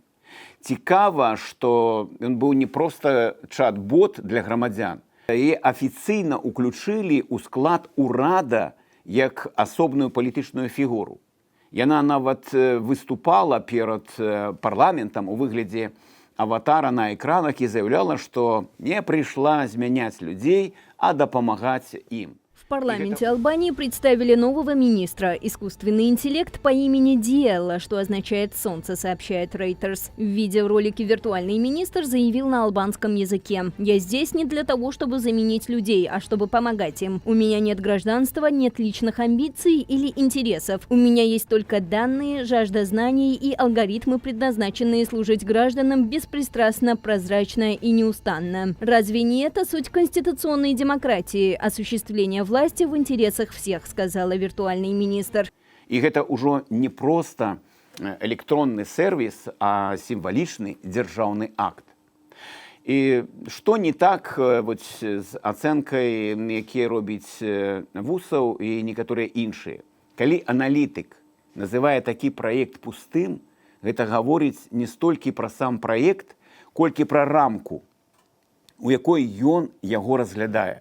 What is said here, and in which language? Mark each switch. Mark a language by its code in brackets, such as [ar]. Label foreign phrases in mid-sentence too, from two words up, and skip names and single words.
[be] Цікава, што ён быў не проста чат-бот для грамадзян, і афіцыйна ўключылі ў склад урада як асобную палітычную фігуру. Яна нават выступала перад парламентам у выглядзе аватара на экранах і заяўляла, што не прыйшла змяняць людзей, а дапамагаць ім. [ru] В парламенте Албании представили нового министра – искусственный интеллект по имени Диэлла, что означает «солнце», сообщает Reuters. В видеоролике виртуальный министр заявил на албанском языке: «Я здесь не для того, чтобы заменить людей, а чтобы помогать им. У меня нет гражданства, нет личных амбиций или интересов. У меня есть только данные, жажда знаний и алгоритмы, предназначенные служить гражданам беспристрастно, прозрачно и неустанно». Разве не это суть конституционной демократии – осуществление власти в интересах всех, сказала виртуальный министр. [be] І гэта ўжо не проста электронны сервіс, а сімвалічны дзяржаўны акт. І што не так з ацэнкай, якія робіць Вусаў і некаторыя іншыя. Калі аналітык называе такі праект пустым, гэта гаворыць не столькі пра сам праект, колькі пра рамку, у якой ён яго разглядае.